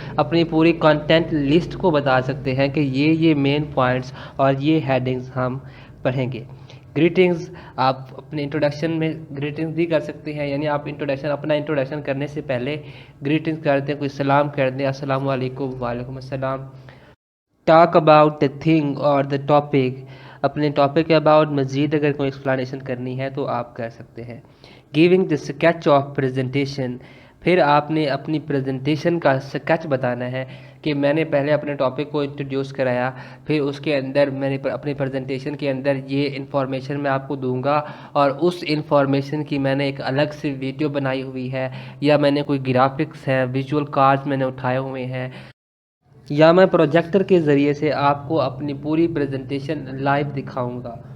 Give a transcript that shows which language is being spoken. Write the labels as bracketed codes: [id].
[ur] اپنی پوری content list کو بتا سکتے ہیں کہ یہ مین پوائنٹس اور یہ ہیڈنگز ہم پڑھیں گے. گریٹنگز، آپ اپنے انٹروڈکشن میں گریٹنگز بھی کر سکتے ہیں، یعنی آپ اپنا انٹروڈکشن کرنے سے پہلے گریٹنگز کر دیں، کوئی سلام کر دیں، السلام علیکم، وعلیکم السلام. [en] Talk about the thing اور the topic. [ur] اپنے ٹاپک کے اباؤٹ مزید اگر کوئی ایکسپلانیشن کرنی ہے تو آپ کر سکتے ہیں. [en] Giving the sketch of presentation. [ur] پھر آپ نے اپنی پریزنٹیشن کا اسکیچ بتانا ہے کہ میں نے پہلے اپنے ٹاپک کو انٹروڈیوس کرایا، پھر اس کے اندر میں نے اپنی پریزنٹیشن کے اندر یہ انفارمیشن میں آپ کو دوں گا، اور اس انفارمیشن کی میں نے ایک الگ سے ویڈیو بنائی ہوئی ہے، یا میں نے کوئی گرافکس ہیں، ویژول کارڈز میں نے اٹھائے ہوئے ہیں، یا میں پروجیکٹر کے ذریعے سے آپ کو اپنی پوری پریزنٹیشن لائیو دکھاؤں گا.